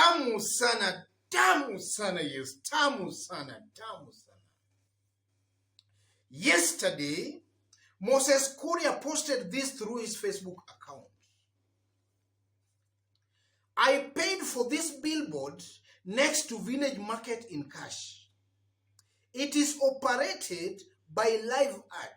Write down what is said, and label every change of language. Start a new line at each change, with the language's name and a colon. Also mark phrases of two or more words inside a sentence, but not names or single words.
Swahili: tamu sana, tamu sana, yes, tamu sana, tamu sana.
English: Yesterday, Moses Kuria posted this through his Facebook account. I paid for this billboard next to Village Market in cash. It is operated by Live Ad.